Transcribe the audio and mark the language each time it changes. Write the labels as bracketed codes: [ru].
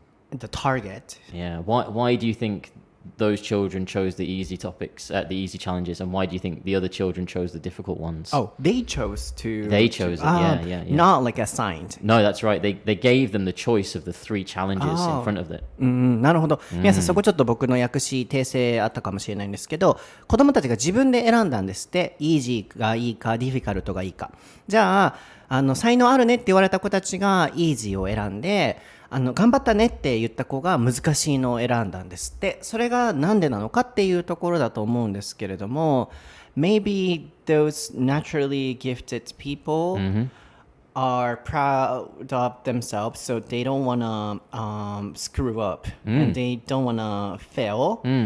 [en] the target. Yeah. Why do you think those children chose the easy topics, the easy challenges, and why do you think the other children chose the difficult ones? Oh, they chose to. They chose it. Yeah. Not like assigned. No, that's right. They gave them the choice of the 3 challenges in front of it. [ja] なるほど。皆さんそこちょっと僕の訳し訂正あったかもしれないんですけど、子供たちが自分で選んだんですって。 easy がいいか、difficult がいいか。じゃあ、才能あるねって言われた子たちが easy を選んで、頑張ったねって言った子が難しいのを選んだんですって。それがなんでなのかっていうところだと思うんですけれども、 [en] maybe those naturally gifted people are proud of themselves, so they don't want to screw up and they don't want to fail.